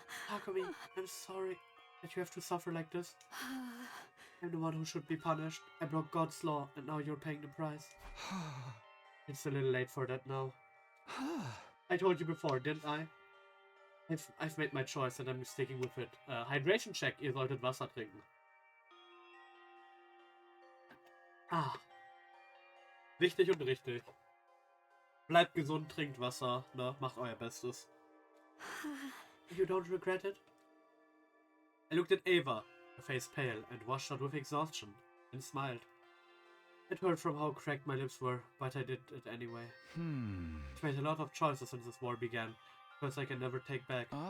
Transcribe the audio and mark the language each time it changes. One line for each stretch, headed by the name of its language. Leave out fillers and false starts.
English: Takumi, I'm sorry that you have to suffer like this. I'm the one who should be punished. I broke God's law and now you're paying the price. It's a little late for that now. I told you before, didn't I? I've made my choice and I'm sticking with it. Hydration check,
German: ihr solltet Wasser trinken. Ah. Wichtig und richtig. Bleibt gesund, trinkt Wasser, ne? Macht euer Bestes.
English: You don't regret it? I looked at Eva, her face pale and washed out with exhaustion, and smiled. It hurt from how cracked my lips were, but I did it anyway. I've made a lot of choices since this war began, because I can never take back.